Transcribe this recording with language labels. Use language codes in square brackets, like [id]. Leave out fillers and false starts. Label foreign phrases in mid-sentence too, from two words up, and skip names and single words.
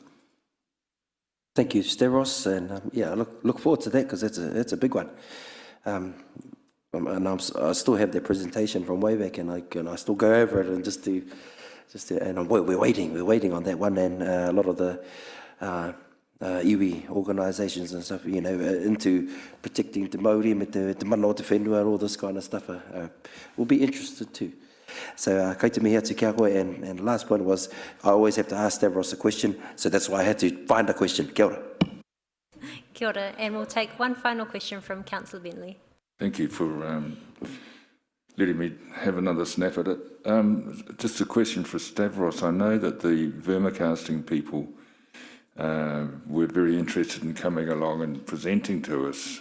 [en] Thank you, Stavros, and I look forward to that, because it's a big one. And I still have that presentation from way back, and I still go over it and we're waiting on that one, and a lot of the iwi organisations and stuff, into protecting [mi] te Māori, me te mana o te whenua, [en] all this kind of stuff, will be interested too. So, [mi] kei te mihi atu kia koe, [en] and the last point was, I always have to ask Stavros a question, so that's why I had to find a question. [mi] Kia ora. Kia ora, [en] and we'll take one final question from Councillor Bentley. Thank you for letting me have another snap at it. Just a question for Stavros. I know that the vermicasting people were very interested in coming along and presenting to us.